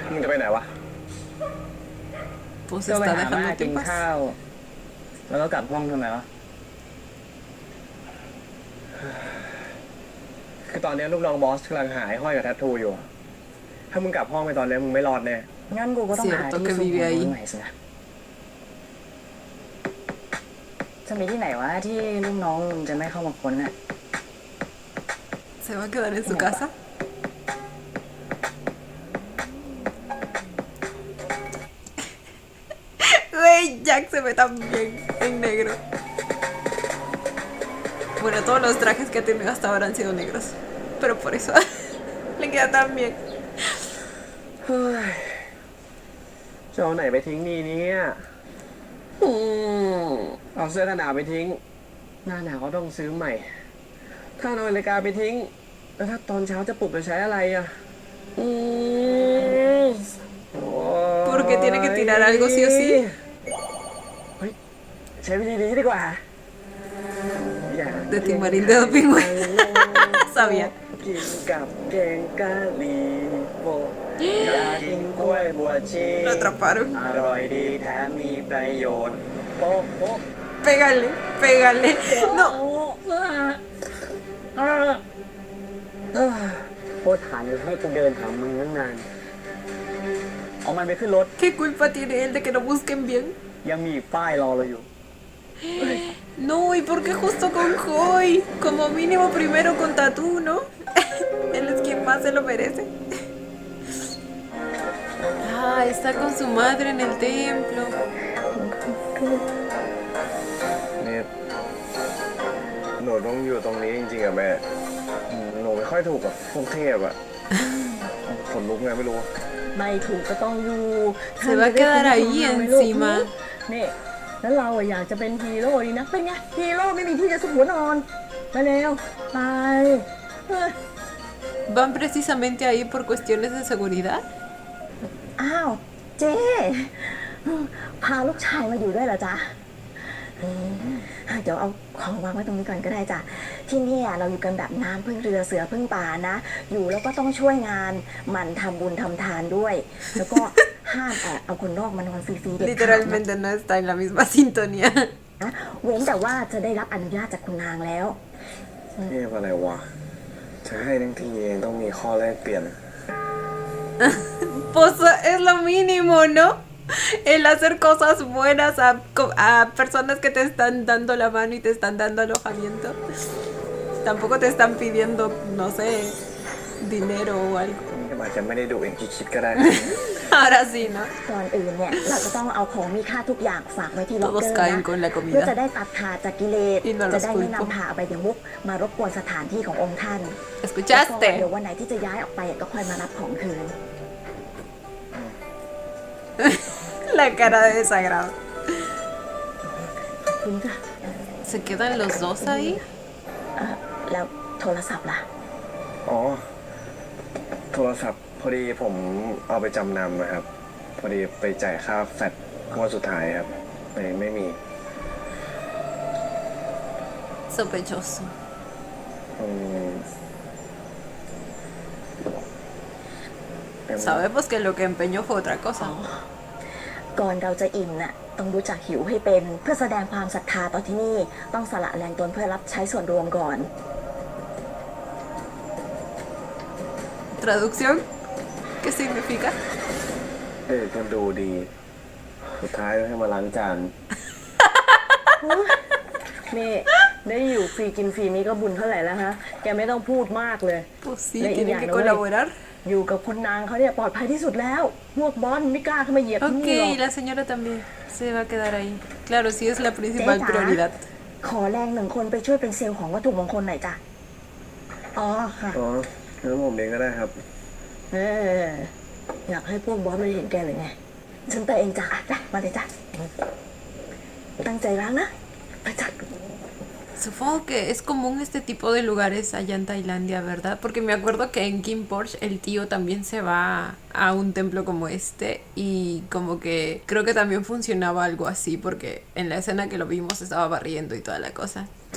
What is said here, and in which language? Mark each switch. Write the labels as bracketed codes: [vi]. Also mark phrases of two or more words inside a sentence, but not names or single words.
[th] ไปไหนวะ [es] Pues [th] ก็ไป [es] está [th] หาม่า [es] dejándote [th] กิน [es] en paz. [th] ข้าว แล้วก็กลับห้องทำไมวะ คือตอนนี้ลูกน้องบอสกำลังหายห้อยกับแทททูอยู่ ถ้ามึงกลับห้องไปตอนนี้มึงไม่รอดแน่ งั้นกูก็ต้องหา [es] Cierto [th] ที่ [es] que [th] ซุก [es] vive [th] หัว [es] ahí [th] มึงใหม่สินะจะมีที่ไหนวะที่ลูกน้องมึงจะไม่เข้ามาค้นอ่ะ [es] ¿Se va a quedar en su casa? Güey, Jack se ve tan bien en negro. Bueno, todos los trajes que ha tenido hasta ahora han sido negros. Pero por eso le queda tan bien. [th] เฮ้ยจะเอาไหนไปทิ้งดีเนี่ยเอาเสื้อกันหนาวไปทิ้ง หน้าหนาวก็ต้องซื้อใหม่ ถ้าเอานาฬิกาไปทิ้ง แล้วถ้าตอนเช้าจะปลุกจะใช้อะไรอ่ะโอ้ย [es] Porque tiene que tirar algo sí o sí. [th] เฮ้ยใช้วิธีนี้ดีกว่า [es] De Timarín de Dopingüe. Sabía. [th] กินกับแกงกะหรี่โบอยากกินกล้วยบัวชี [es] Lo atraparon. [th] อร่อยดีแถมมีประโยชน์โป๊ะโป๊ะ [es] Pégale, pégale. No. [th] โคตรฐานเลยให้กูเดินหามึงตั้งนานเอามันไปขึ้นรถ [es] ¿Qué culpa tiene él de que no busquen bien? [th] ยังมีอีกป้ายรอเราอยู่ [es] No, ¿y por qué justo con Joy? Como mínimo primero con Tatú, ¿no? Él es quien más se lo merece. Ah, está con su madre en el templo. [th] นี่หนูต้องอยู่ตรงนี้จริงๆอะแม่หนูไม่ค่อยถูกกับพวกเทพอะขนลุกไงไม่รู้ ไม่ถูกก็ต้องอยู่ [es] Se va a quedar ahí encima. [th] นี่แล้วเราอะอยากจะเป็นฮีโร่ดีนะเป็นไงฮีโร่ไม่มีที่จะสุกหัวนอนมาเร็วไปเฮ้ย [es] ¿Van precisamente ahí por cuestiones de seguridad? [th] อ้าวเจ๊พาลูกชายมาอยู่ด้วยเหรอจ๊ะเดี๋ยวเอาของวางไว้ตรงนี้ก่อนก็ได้จ้ะที่เนี่ยเราอยู่กันแบบน้ำพึ่งเรือเสือพึ่งป่านะอยู่แล้วก็ต้องช่วยงานหมั่นทำบุญทำทานด้วย แล้วก็ห้ามแอบเอาคนนอกมานอนฟรีๆเด็ดขาดนะ [es] Literalmente no está en la misma sintonía. [th] นะเว้นแต่ว่าจะได้รับอนุญาตจากคุณนางแล้ว เทพอะไรวะจะให้ทั้งทีเองต้องมีข้อแลกเปลี่ยน [es] Pues es lo mínimo, ¿no? El hacer cosas buenas a personas que te están dando la mano y te están dando alojamiento. Tampoco te están pidiendo, no sé, dinero o algo. [th] นี่ก็อาจจะไม่ได้ดุอย่างที่คิดก็ได้ [es] Ahora sí, ¿no? [th] ก่อนอื่นเนี่ยเราจะต้องเอาของมีค่าทุกอย่างฝากไว้ที่ล็อกเกอ [es] Todos [th] ร์ [es] caen [th] นะ [es] con la [th] เพื่อจะ [es] comida. [th] ได้ตัดขาดจากกิเลส [es] Y no [th] จะ [es] los [th] ได้ไม่ [es] culpo. [th] นำพาอบายมุกมารบกวนสถานที่ขององค์ท่านแล้วก็ [es] ¿Escuchaste? [th] เดี๋ยววันไหนที่จะย้ายออกไปก็ค่อยมารับของคืน [es] La cara de desagrado. [th] คุณค่ะ [es] ¿Se quedan los dos ahí? [th] แล้วโทรศัพท์ล่ะ อ๋อ โทรศัพท์พอดีผมเอาไปจำนำนะครับ พอดีไปจ่ายค่าแฟลตงวดสุดท้ายครับไม่มี [es] Sospechoso. อืม Sabemos que lo que empeñó fue otra cosa. [th] ก่อนเราจะอิ่มน่ะต้องรู้จักหิวให้เป็นเพื่อแสดงความศรัทธาต่อที่นี่ต้องสละแรงตนเพื่อรับใช้ส่วนรวมก่อน [es] ¿Traducción? ¿Qué significa? [th] ก็ดูดี สุดท้ายก็ให้มาล้างจาน นี่ได้อยู่ฟรีกินฟรีนี่ก็บุญเท่าไหร่แล้วฮะแกไม่ต้องพูดมากเลย [es] Pues sí, Le- tienen ya, que no, colaborar. [th] อยู่กับคนนางเขาเนี่ยปลอดภัยที่สุดแล้ว พวกบอลไม่กล้าเข้ามาเหยียบที่ [es] Ok, [th] นี่หรอก [es] y la señora también se va a quedar ahí. Claro, sí es la principal Teta. prioridad. [th] ขอแรงหนึ่งคนไปช่วยเป็นเซลล์ของวัตถุมงคลหน่อยจ้ะอ๋อค่ะ อ๋องั้นผมเองก็ได้ครับ เอออยากให้พวกบอสไม่เห็นแกเลยไงฉันไปเองจ้ะจ้ะมาเลยจ้ะตั้งใจล้างนะไปจ้ะ [es] Supongo que es común este tipo de lugares allá en Tailandia, ¿verdad? Porque me acuerdo que en Kim Porsche el tío también se va a un templo como este y como que creo que también funcionaba algo así porque en la escena que lo vimos estaba barriendo y toda la cosa.